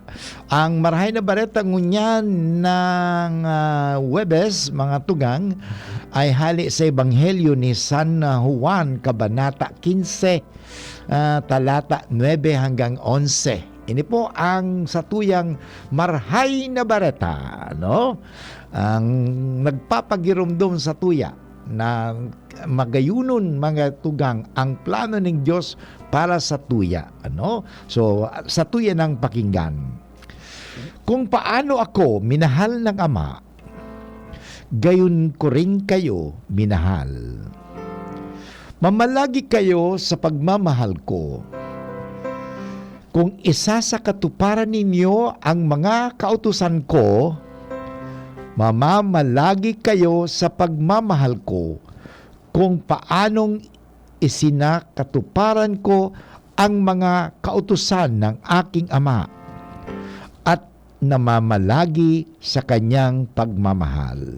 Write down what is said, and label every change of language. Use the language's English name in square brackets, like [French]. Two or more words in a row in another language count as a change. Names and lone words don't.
[Bikol] Ang Marhay na Bareta ngunyan ng Webes, mga tugang, ay hali sa Ebanghelyo ni San Juan, Kabanata 15, talata 9 hanggang 11. Ini po ang satuyang Marhay na Bareta, no? Ang nagpapagirumdum sa tuya na magayunon mga tugang ang plano ng Diyos para sa tuya. Ano? So, sa tuya ng pakinggan. [Filipino] Kung paano ako minahal ng Ama, gayon ko rin kayo minahal. Mamalagi kayo sa pagmamahal ko. Kung isa sa katuparan ninyo ang mga kautusan ko, mamamalagi kayo sa pagmamahal ko kung paanong isinakatuparan ko ang mga kautusan ng aking Ama at namamalagi sa kanyang pagmamahal.